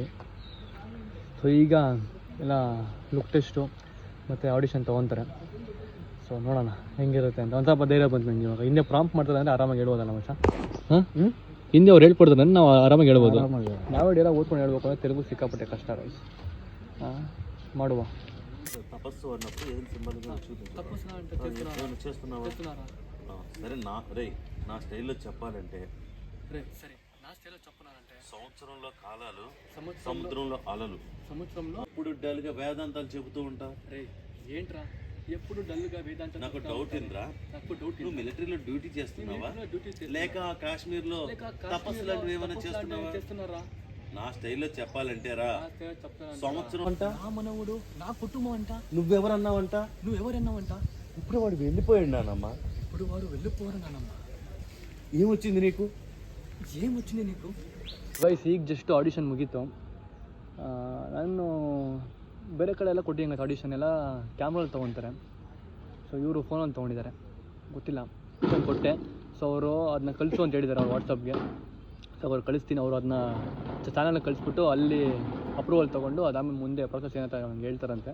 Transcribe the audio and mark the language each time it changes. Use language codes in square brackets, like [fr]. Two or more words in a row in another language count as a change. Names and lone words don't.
[kn] ಸೊ ಈಗ ಎಲ್ಲ [en] look test [kn] ಮತ್ತು ಆಡಿಷನ್ ತೊಗೊತಾರೆ. ಸೊ ನೋಡೋಣ ಹೆಂಗಿರುತ್ತೆ ಅಂತ ಒಂದು ಸ್ವಲ್ಪ ಧೈರ್ಯ ಬಂತು ನನಗೆ. ಇವಾಗ ಹಿಂದೆ ಪ್ರಾಂಪ್ಟ್ ಮಾಡ್ತಾರೆ ಅಂದರೆ ಆರಾಮಾಗಿ ಹೇಳ್ಬೋದಲ್ಲ ಮಚ್ಚ. ಹಿಂದೆ ಅವ್ರು ಹೇಳ್ಕೊಡ್ತಾರೆ ನಾವು ಆರಾಮಾಗಿ ಹೇಳ್ಬೋದು. ನಾವೇ ಡೇರ ಓದ್ಕೊಂಡು ಹೇಳ್ಬೇಕು ಅಂದರೆ ತೆಲುಗು ಸಿಕ್ಕಾಪಟ್ಟೆ ಕಷ್ಟ ರೈಸ್. ಮಾಡುವ [te] తపస్సు అన్నప్పుడు ఏం సింబల్గా చేస్తున్నావా? సరే నా స్టైల్లో చెప్పాలంటే సంవత్సరంలో కాలాలు సముద్రంలో అలలు. సముద్రంలో ఇప్పుడు డల్గా వేదాంతాలు చెబుతూ ఉంటా. ఏంట్రా ఎప్పుడు డల్గా వేదాంతం? నాకు డౌట్ ఏంద్రా, నువ్వు మిలిటరీలో డ్యూటీ చేస్తున్నావా లేక కాశ్మీర్లో తపస్సు లాంటివి ఏమైనా చేస్తున్నావా? నా స్టైల్లో చెప్పాలంటే రా, సంవత్సరం అంట, నా మనవుడు, నా కుటుంబం అంట, నువ్వెవరన్నావంట, ఇప్పుడు వాడు వెళ్ళిపోయాడు నానమ్మా. ఇప్పుడు వాడు వెళ్ళిపోరు నానమ్మ. ఏమొచ్చింది నీకు? [kn] ಗೈಸ್ ಈಗ [en] just audition [kn] ಮುಗೀತು. ನಾನು ಬೇರೆ ಕಡೆ ಎಲ್ಲ ಕೊಟ್ಟಿದ್ದೆ ಆಡಿಷನ್ ಎಲ್ಲ ಕ್ಯಾಮ್ರಲ್ಲಿ ತೊಗೊತಾರೆ. ಸೊ ಇವರು ಫೋನಲ್ಲಿ ತೊಗೊಂಡಿದ್ದಾರೆ, ಗೊತ್ತಿಲ್ಲ, ಫೋನ್ ಕೊಟ್ಟೆ. ಸೊ ಅವರು ಅದನ್ನ ಕಳಿಸು ಅಂತ ಹೇಳಿದ್ದಾರೆ ಅವ್ರು ವಾಟ್ಸಪ್ಗೆ. ಸೊ ಅವ್ರು ಕಳಿಸ್ತೀನಿ, ಅವರು ಅದನ್ನ ಚಾನಲ್ನ ಕಳಿಸ್ಬಿಟ್ಟು ಅಲ್ಲಿ ಅಪ್ರೂವಲ್ ತೊಗೊಂಡು ಅದಾದ್ಮೇಲೆ ಮುಂದೆ ಪ್ರೊಸೆಸ್ ಏನಂತ ನಮ್ಗೆ ಹೇಳ್ತಾರಂತೆ.